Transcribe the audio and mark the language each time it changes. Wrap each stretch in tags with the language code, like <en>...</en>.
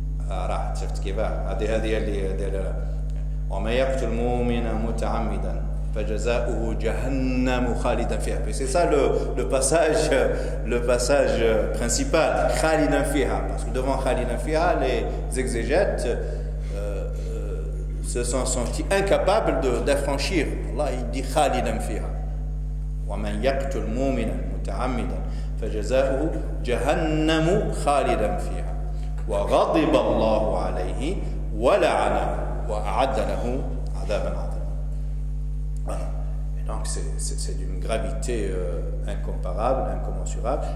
<ar>راح شفت كيف هذه اللي وما يقتل مؤمنا متعمدا فجزاؤه جهنم خالدا فيها.</ar> <fr>C'est ça le passage principal,</fr> <ar>khalidan fiha,</ar> <fr>parce que devant khalidan fiha, les exégètes se sont sentis incapables d'affranchir. Allah il dit</fr> <ar>khalidan fiha. ومن يقتل مؤمنا متعمدا فجزاؤه جهنم خالدا فيها وغضب الله عليه ولعنه وأعد له عذابا عظيما.</ar> <fr>Voilà. Et donc c'est d'une gravité incomparable, incommensurable.</fr>